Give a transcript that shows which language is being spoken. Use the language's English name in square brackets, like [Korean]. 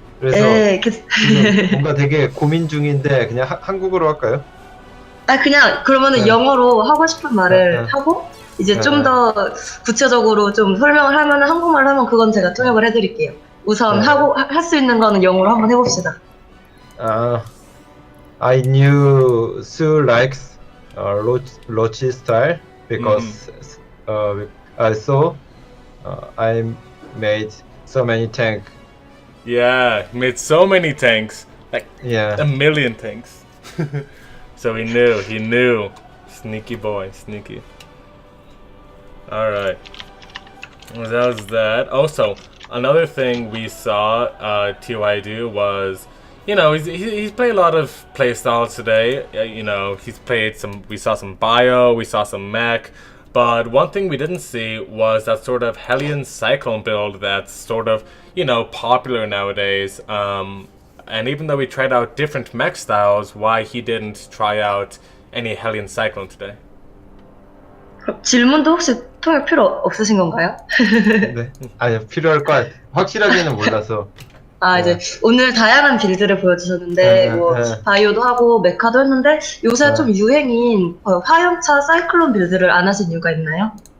[Korean] 그래서 지금 뭔가 되게 고민 중인데 그냥 한국어로 할까요? 그냥 그러면은 영어로 하고 싶은 말을 하고 이제 좀 더 구체적으로 좀 설명을 하면은 한국말로 하면 그건 제가 통역을 해드릴게요. 우선 할 수 있는 거는 영어로 한번 해봅시다. [English] I knew soO likes roach style because I saw I made so many tanks. Yeah, he made so many tanks, like Yeah. a million tanks. So he knew. Sneaky boy, sneaky. Alright. Well, that was that. Also, another thing we saw TY do was, you know, he's played a lot of play styles today. You know, we saw some bio, we saw some mech. But one thing we didn't see was that sort of Hellion Cyclone build that's sort of, you know, popular nowadays. And even though we tried out different mech styles, why he didn't try out any Hellion Cyclone today? [Korean] 그럼 질문도 혹시 통역 필요 없으신 건가요? 네. 아니, 필요할 것 확실하게는 몰라서. 이제 오늘 다양한 빌드를 보여주셨는데 뭐 바이오도 하고 메카도 했는데 요새 좀 유행인 화염차 사이클론 빌드를 안 하신 이유가 있나요?